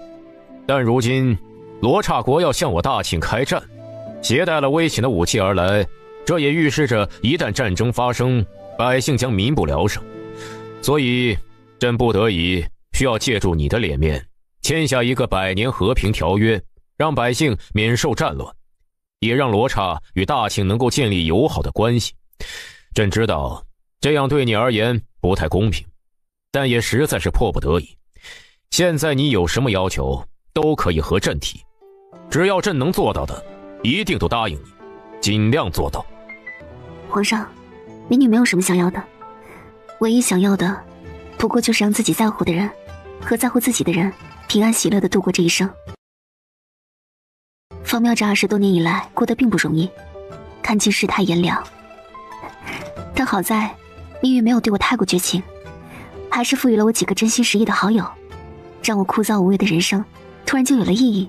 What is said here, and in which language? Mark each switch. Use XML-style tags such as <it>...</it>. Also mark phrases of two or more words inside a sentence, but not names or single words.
<zh>但如今羅剎國要向我大慶開戰，攜帶了危險的武器而來，這也預示着一旦戰爭發生，百姓將民不聊生。所以朕不得已需要借助你的臉面，簽下一個100年和平條約，讓百姓免受戰亂。也讓羅剎與大慶能夠建立友好的關係。朕知道這樣對你而言不太公平，但也實在是迫不得已。現在你有什麼要求都可以和朕提，只要朕能做到的，一定都答應你，盡量做到。皇上，民女沒有什麼想要的，唯一想要的不過就是讓自己在乎的人和在乎自己的人平安喜樂地度過這一生。方妙這20多年以來過得並不容易，看盡世態炎涼，但好在命運沒有對我太過絕情，還是賦予了我幾個真心實意的好友，讓我枯燥無味的人生突然就有了意義。</zh>